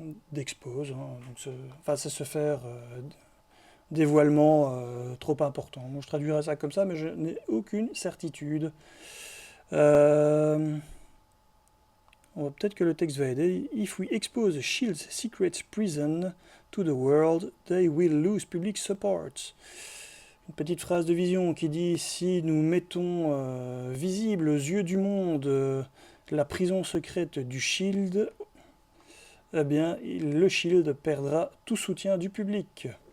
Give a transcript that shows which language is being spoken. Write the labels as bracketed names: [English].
[French] D'expose, hein, donc enfin c'est se faire dévoilement trop important. Moi je traduirais ça comme ça, mais je n'ai aucune certitude. Peut-être que le texte va aider. [English] If we expose Shield's secret prison to the world, they will lose public support. [French] Une petite phrase de vision qui dit si nous mettons visible aux yeux du monde la prison secrète du Shield, eh bien le Shield perdra tout soutien du public.